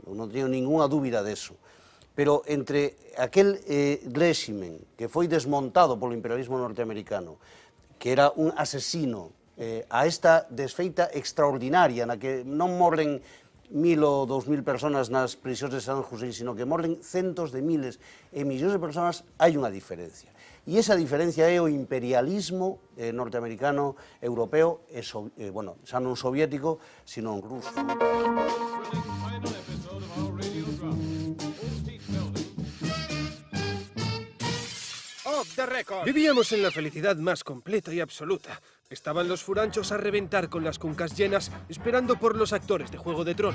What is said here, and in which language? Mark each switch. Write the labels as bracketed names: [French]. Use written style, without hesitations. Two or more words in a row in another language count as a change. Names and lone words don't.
[Galician] Non teño ninguna dúbida deso. Pero entre aquel réximen que foi desmontado polo imperialismo norteamericano, que era un asesino, a esta desfeita extraordinaria na que non morren 1.000 ou 2.000 personas nas prisións de Saddam Hussein, sino que morren centos de miles e millóns de personas, hai unha diferencia. E esa diferencia é o imperialismo norteamericano, europeo, bueno, xa non soviético, sino ruso. [Spanish] Vivíamos en la felicidad más completa y absoluta. Estaban los furanchos a reventar con las cuncas llenas, esperando por los actores de Juego de Tronos.